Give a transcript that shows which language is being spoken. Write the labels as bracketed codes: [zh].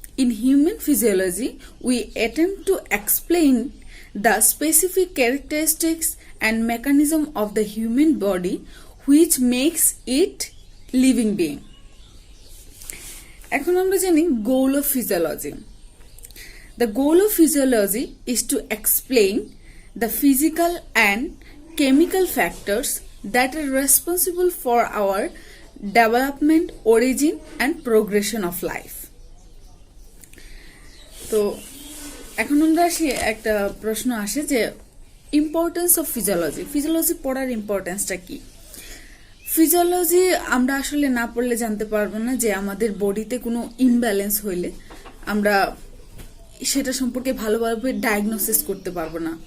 [en] In human physiology, we attempt to explain the specific characteristics and mechanism of the human body which makes it living being. [bn] এখন আমরা জানি [en] goal of physiology. The goal of physiology is to explain the physical and chemical factors that are responsible for our development, origin and progression of life. [bn] তো এখন আমরা আসি, একটা প্রশ্ন আসে যে ইম্পর্টেন্স অফ ফিজিওলজি। ফিজিওলজি পড়ার ইম্পর্টেন্সটা কি? ফিজিওলজি আমরা আসলে না পড়লে জানতে পারবো না যে আমাদের বডিতে কোনো ইমব্যালেন্স হইলে আমরা সেটা সম্পর্কে ভালোভাবে ডায়াগনোসিস করতে পারবো না।